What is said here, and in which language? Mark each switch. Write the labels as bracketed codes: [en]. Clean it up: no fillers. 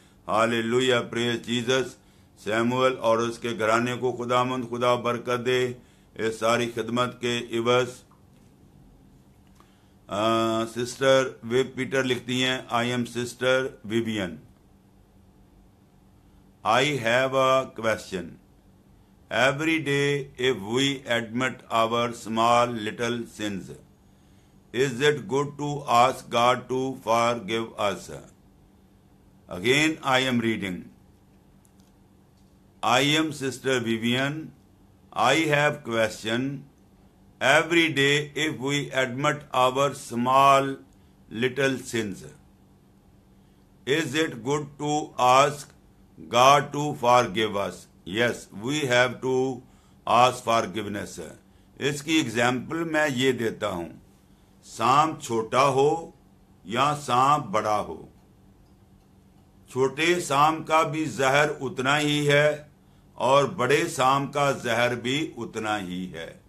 [hi] Hallelujah, praise Jesus. Samuel और उसके घराने को खुदावंद खुदा बरकत दे इस सारी खिदमत के इवज़। सिस्टर वेब पीटर लिखती हैं, [en] I am sister Vivian. I have a question. Every day, if we admit our small little sins, is it good to ask God to forgive us? Again, I am reading. I am Sister Vivian. I have question. Every day, if we admit our small little sins, is it good to ask God to forgive us? Yes, we have to ask forgiveness. [hi] इसकी example मैं ये देता हूं, सांप छोटा हो या सांप बड़ा हो, छोटे सांप का भी जहर उतना ही है और बड़े सांप का जहर भी उतना ही है।